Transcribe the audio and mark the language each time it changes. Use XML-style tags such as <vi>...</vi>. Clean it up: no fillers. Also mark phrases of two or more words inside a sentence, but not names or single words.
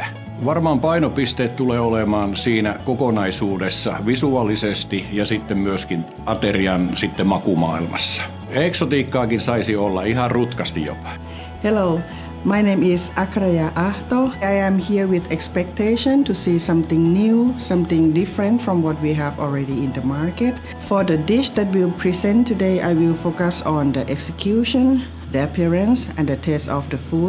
<fi>Varmaan painopisteet tulee olemaan siinä kokonaisuudessa visuaalisesti ja sitten myöskin aterian sitten makumaailmassa. Eksotiikkaakin saisi olla ihan rutkasti jopa.</fi> <en>Hello, my name is Akraya Ahto. I am here with expectation to see something new, something different from what we have already in the market. For the dish that we'll present today, I will focus on the execution, the appearance and the taste of the food.</en>